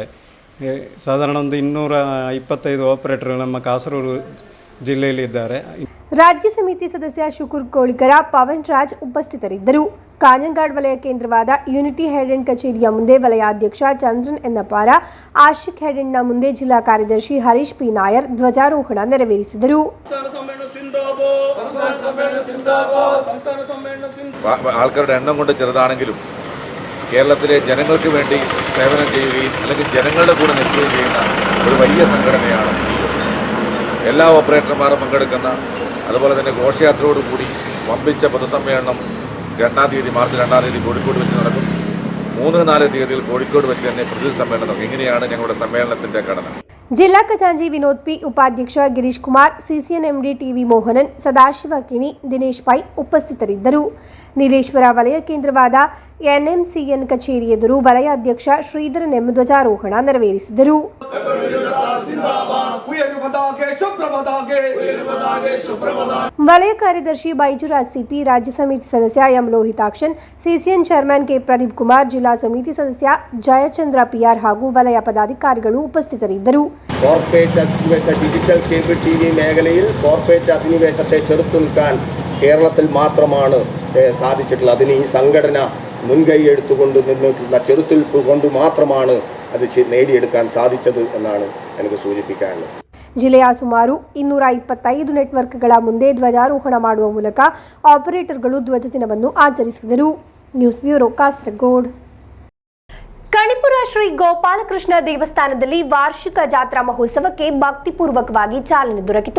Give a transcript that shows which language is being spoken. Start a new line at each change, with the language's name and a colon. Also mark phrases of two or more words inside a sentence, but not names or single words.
Kannada: ಸಾಧಾರಣ ಒಂದು 225 ಆಪರೇಟರ್ ನಮ್ಮ ಕಾಸರಗೋಡು ಜಿಲ್ಲೆಯಲ್ಲಿ ಇದ್ದಾರೆ. ರಾಜ್ಯ ಸಮಿತಿ ಸದಸ್ಯ ಶುಕುರ್ ಕೋಳಿಕರ, ಪವನ್ ರಾಜ್ ಉಪಸ್ಥಿತರಿದ್ದರು. ಕಾಂಜಂಗಾಡ್ ವಲಯ ಕೇಂದ್ರವಾದ ಯೂನಿಟಿ ಹೆಡ್ ಅಂಡ್ ಕಚೇರಿಯ ಮುಂದೆ ವಲಯಾಧ್ಯಕ್ಷ ಚಂದ್ರನ್ ಎನ್ನಪಾರ, ಆಶಿಕ್ ಹೆಡ್ ಅಂಡ್ನ ಮುಂದೆ ಜಿಲ್ಲಾ ಕಾರ್ಯದರ್ಶಿ ಹರೀಶ್ ಪಿ ನಾಯರ್ ಧ್ವಜಾರೋಹಣ ನೆರವೇರಿಸಿದರು.
Malayalam: ആൾക്കാരുടെ എണ്ണം കൊണ്ട് ചെറുതാണെങ്കിലും കേരളത്തിലെ ജനങ്ങൾക്ക് വേണ്ടി സേവനം ചെയ്യുകയും അല്ലെങ്കിൽ ജനങ്ങളുടെ കൂടെ നിൽക്കുകയും ചെയ്യുന്ന ഒരു വലിയ സംഘടനയാണ് സിഒ. എല്ലാ ഓപ്പറേറ്റർമാരും പങ്കെടുക്കുന്ന അതുപോലെ തന്നെ ഘോഷയാത്രയോടുകൂടി വമ്പിച്ച പൊതുസമ്മേളനം 2-ാം തീയതി മാർച്ച് 2-ാം തീയതി കോഴിക്കോട് വെച്ച് നടക്കും. 3-4 തീയതികൾ കോഴിക്കോട് വെച്ച് തന്നെ പ്രതിനിധി സമ്മേളനം. ഇങ്ങനെയാണ് ഞങ്ങളുടെ സമ്മേളനത്തിൻ്റെ ഘടന.
Kannada: ಜಿಲ್ಲಾ ಖಜಾಂಚಿ ವಿನೋದ್ ಪಿ, ಉಪಾಧ್ಯಕ್ಷ ಗಿರೀಶ್ ಕುಮಾರ್, ಸಿಸಿಎನ್ಎಂಡಿ ಟಿವಿ ಮೋಹನನ್, ಸದಾಶಿವ ಕಿಣಿ, ದಿನೇಶ್ ಪೈ ಉಪಸ್ಥಿತರಿದ್ದರು. ನೀಲೇಶ್ವರ ವಲಯ ಕೇಂದ್ರವಾದ ಎನ್ಎಂಸಿಎನ್ ಕಚೇರಿ ಎದುರು ವಲಯ ಅಧ್ಯಕ್ಷ ಶ್ರೀಧರ ನೆಮ್ ಧ್ವಜಾರೋಹಣ ನೆರವೇರಿಸಿದರು. ವಲಯ ಕಾರ್ಯದರ್ಶಿ ಬೈಜುರಾಜ್ ಸಿಪಿ, ರಾಜ್ಯ ಸಮಿತಿ ಸದಸ್ಯ ಎಂ ಲೋಹಿತಾಕ್ಷನ್, ಸಿಸಿಎನ್ ಚೇರ್ಮನ್ ಕೆ ಪ್ರದೀಪ್ ಕುಮಾರ್, ಜಿಲ್ಲಾ ಸಮಿತಿ ಸದಸ್ಯ ಜಯಚಂದ್ರ ಪಿಆರ್ ಹಾಗೂ ವಲಯ ಪದಾಧಿಕಾರಿಗಳು ಉಪಸ್ಥಿತರಿದ್ದರು.
Malayalam: കോർപ്പറേറ്റ് അധിനിവേശ ഡിജിറ്റൽ കേബിൾ ടിവി മേഖലയിൽ കോർപ്പറേറ്റ് അധിനിവേശത്തെ ചെറുത്തു നിൽക്കാൻ കേരളത്തിൽ മാത്രമാണ് സാധിച്ചിട്ടുള്ളത്. അതിന് ഈ സംഘടന മുൻകൈ എടുത്തുകൊണ്ട് നിന്നിട്ടുള്ള ചെറുത്തുനിൽപ്പ് കൊണ്ട് മാത്രമാണ് അത് നേടിയെടുക്കാൻ സാധിച്ചത് എന്നാണ് എനിക്ക് സൂചിപ്പിക്കാനുള്ളത്.
Kannada: ಜಿಲ್ಲೆಯ ಸುಮಾರು 225 ನೆಟ್ವರ್ಕ್ಗಳ ಮುಂದೆ ಧ್ವಜಾರೋಹಣ ಮಾಡುವ ಮೂಲಕ ಆಪರೇಟರ್ಗಳು ಧ್ವಜ ದಿನವನ್ನು ಆಚರಿಸಿದರು. ನ್ಯೂಸ್ ಬ್ಯೂರೋ, ಕಾಸರಗೋಡು. ಕಣಿಪುರ ಶ್ರೀ ಗೋಪಾಲಕೃಷ್ಣ ದೇವಸ್ಥಾನದಲ್ಲಿ ವಾರ್ಷಿಕ ಜಾತ್ರಾ ಮಹೋತ್ಸವಕ್ಕೆ ಭಕ್ತಿಪೂರ್ವಕವಾಗಿ ಚಾಲನೆ ದೊರಕಿತು.